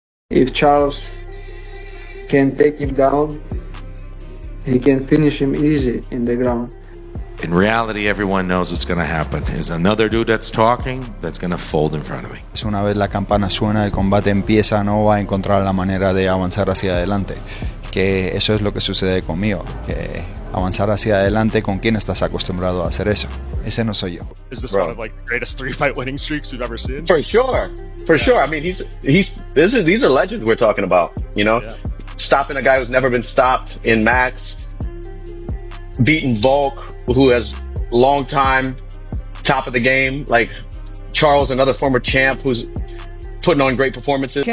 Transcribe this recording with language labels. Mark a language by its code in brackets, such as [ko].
[en] If Charles can take him down, he can finish him easy in the ground. In reality, everyone knows what's going to happen. Is another dude that's talking that's going to fold in front of me. [es] Una vez la campana suena, el combate empieza, no va a encontrar la manera de avanzar hacia adelante. Que eso es lo que sucede conmigo, que avanzar hacia adelante, ¿con quién estás acostumbrado a hacer eso? Ese no soy yo. [en] Is this one of like the greatest 3-fight winning streaks we've ever seen? For sure. I mean, these are legends we're talking about, you know? Yeah. Stopping a guy who's never been stopped in Max, beating Volk, who has long time top of the game, like Charles, another former champ who's putting on great performances.